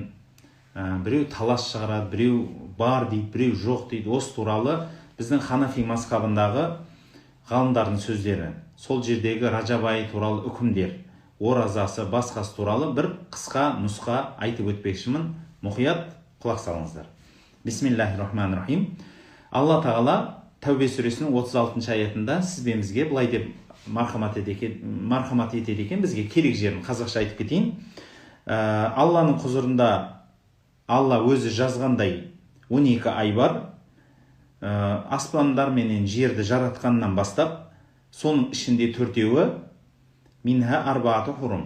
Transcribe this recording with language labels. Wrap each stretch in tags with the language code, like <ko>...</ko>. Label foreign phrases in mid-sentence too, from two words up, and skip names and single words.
<kk>Біреу талас шығарады, біреу бар дейді, біреу жоқ дейді. Осы туралы біздің Ханафи мазхабындағы ғалымдардың сөздері. Сол жердегі Ражаб айы туралы үкімдер, оразасы, басқасы туралы бір қысқа нұсқа айтып өтпекшімін. Мұқият құлақ салыңыздар.</kk> <ar>بسم الله الرحمن الرحيم.</ar> <kk>Алла Тағала Тәубе сүресінің 36 аятында сізбемізге былай деп мархамат етеді екен, бізге керек жерін қазақша айтып кетейін. Алланың құзырында Алла өзі жазғандай 12 ай бар. Аспандар менен жерді жаратқаннан бастап, соның ішінде төртеуі</kk> <ar>منها أربعة حرم.</ar>